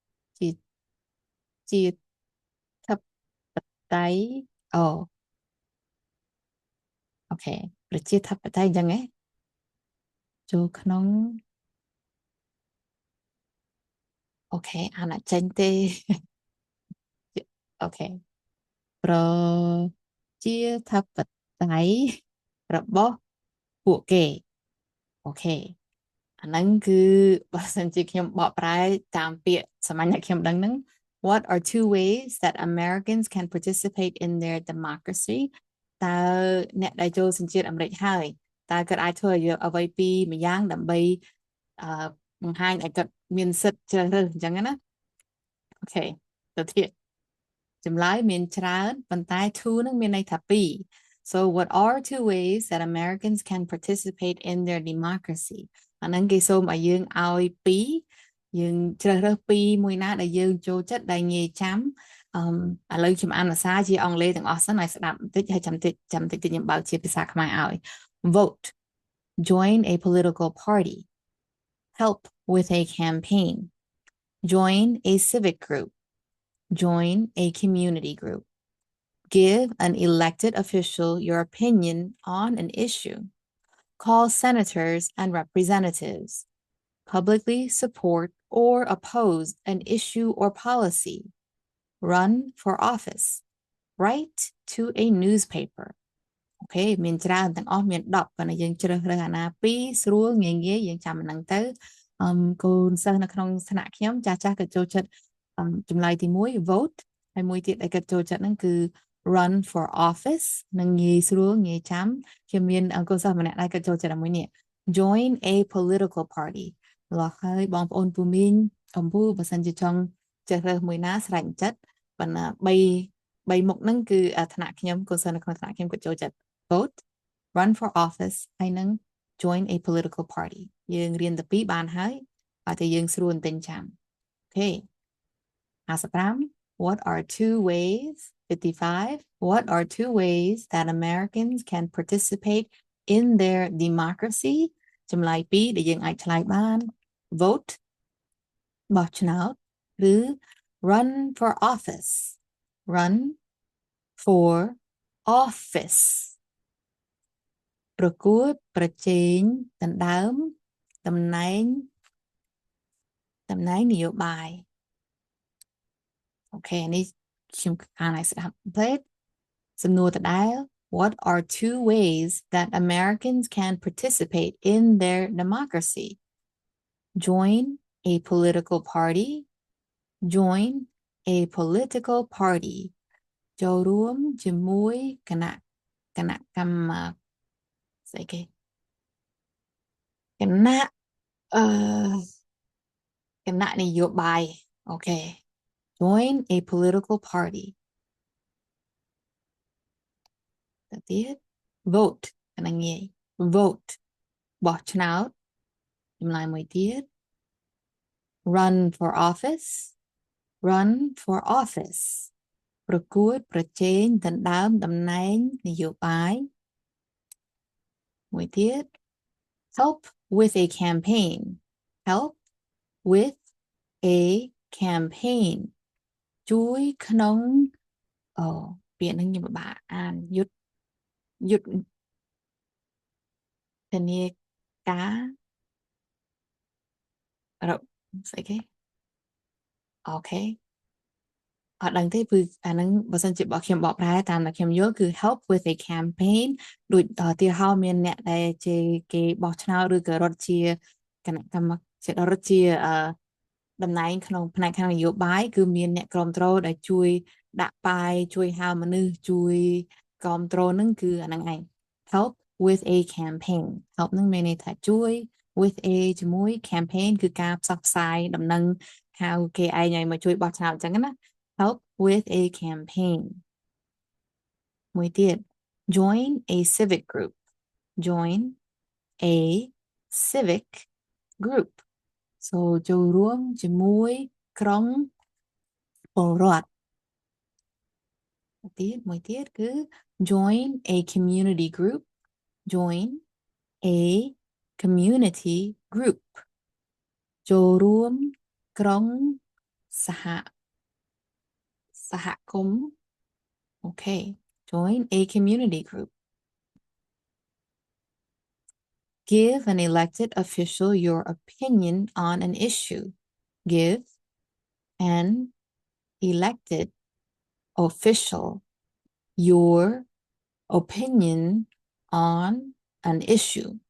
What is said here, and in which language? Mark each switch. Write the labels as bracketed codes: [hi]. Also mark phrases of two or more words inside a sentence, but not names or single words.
[km] ជាធិបតេយ្យអូខេប្រជាធិបតេយ្យអញ្ចឹងហ៎ចូលក្នុងអូខេអានអត់ចេញទេ អូខេប្រជាធិបតេយ្យរបស់ពួកគេអូខេអាហ្នឹងគឺបើសិនជាខ្ញុំបកប្រែតាមពាក្យសាមញ្ញដែលខ្ញុំដឹងហ្នឹង [en] What are two ways that Americans can participate in their democracy [km] តើអ្នកដែលចូលសញ្ជាតិអាមេរិកហើយតើគាត់អាចធ្វើអ្វីពីរម្យ៉ាងដើម្បីបង្ហាញឲ្យគាត់មានសិទ្ធិជ្រើសរើសអញ្ចឹងណាអូខេទៅ ទៀតចម្លើយមានច្រើនប៉ុន្តែ two ហ្នឹងមានន័យថាពីរ [en] So what are two ways that Americans can participate in their democracy [km] អាហ្នឹងគេសូម ឲ្យយើងឲ្យពីរយើងជ្រើសរើសពីរមួយណាដែលយើងចូលចិត្តដែលងាយចាំឥឡូវខ្ញុំអានភាសាជាអង់គ្លេសទាំងអស់សិនឲ្យស្ដាប់បន្តិចហើយចាំតិចខ្ញុំបើកជាភាសាខ្មែរឲ្យ [en] Vote Join a political party Help with a campaign Join a civic group Join a community group Give an elected official your opinion on an issue Call senators and representatives publicly support or oppose an issue or policy, run for office, write to a newspaper. [km] អូខេមានច្រើនទាំងអស់មាន10ប៉ុន្តែយើងជ្រើសរើសអាណាពីរស្រួលងាយងាយយើងចាំអាហ្នឹងទៅកូនសិស្សនៅក្នុងថ្នាក់ខ្ញុំចាស់ចាស់ក៏ចូល ចិត្តចម្លើយទី1 vote ហើយមួយទៀតដែលគាត់ចូលចិត្តហ្នឹងគឺ [en] run for office [km] នឹងងាយស្រួលងាយចាំខ្ញុំមា នកូនសិស្សម្នាក់ដែរគាត់ចូលចិត្តមួយនេះ [en] join a political party [km] លោះហើយបងប្អូនពូមីងអំពូបើសិនជាចង់ជ្រើសរើសមួយណាស្រេចចិត្តប៉ុន្តែ3មុខហ្នឹងគឺថ្នាក់ខ្ញុំកូនសិស្សនៅក្នុងថ្នាក់ខ្ញុំគាត់ចូលចិត្ត [en] vote run for office [km] ហើយនឹង [en] join a political party [km] យើងរៀនតែពីរបានហើយឲ្យតែយើងស្រួលតែចាំអូខេ [en] 55 what are two ways 55 what are two ways that Americans can participate in their democracy [km] ចម្លើយពីរដែលយើងអាចឆ្លើយបាន [en] vote [km] បោះឆ្នោតឬ [en] run for office run for office [km] ប្រកួតប្រជែងដណ្ដើមតំណែង នយោបាយអូខេនេះខ្ញុំអានឲ្យស្ដាប់ពេកសំណួរដដែល [en] what are two ways that Americans can participate in their democracy join a political party join a political party [km] ចូលរួមជាមួយគណៈកម្មស្អីគេ គណៈនយោបាយអូខេ [en] join a political party [km] ទៅទៀត vote អាហ្នឹងងាយ vote បោះឆ្នោតចម្លើយមួយទៀត [en] run for office [km] ប្រកួតប្រជែងដណ្ដើមតំណែងនយោបាយមួយទៀត [en] help with a campaign [km] help with a campaign ជួយក្នុងពាក្យហ្នឹងខ្ញុំពិបាកអានយុទ្ធ នាការស្អីគេអូខេអត់ដឹងទេគឺអាហ្នឹងបើសិនជាខ្ញុំបកប្រែតាមដែលខ្ញុំយល់គឺ [en] help with a campaign [km] ដូចទីហោ មានអ្នកដែលជាគេបោះឆ្នោតឬក៏រត់ជាគណៈកម្មរត់ជាតំណែងក្នុងផ្នែកខាងនយោបាយគឺ មានអ្នកគ្រប់គ្រងដែលជួយដាក់ប៉ាយជួយហៅមនុស្សជួយគ្រប់គ្រងហ្នឹង គឺអាហ្នឹងឯង [en] help with a campaign help [km] ហ្នឹងមានន័យថាជួយ [en] with a [km] ជាមួយ campaign គឺការផ្សព្វផ្សាយដំណឹងហៅគេឯងឲ្យមកជួយបោះឆ្នោតអញ្ចឹងណា [en] help with a campaign [km] មួយទៀត [en] join a civic group join a civic group so [km] ចូលរួមជាមួយក្រុមពលរដ្ឋ មួយទៀតគឺ [en] join a community group join a community group [km] ចូលរួមក្រុម សហគមន៍អូខេ [en] join a community group give an elected official your opinion on an issue give an elected official your opinion on an issue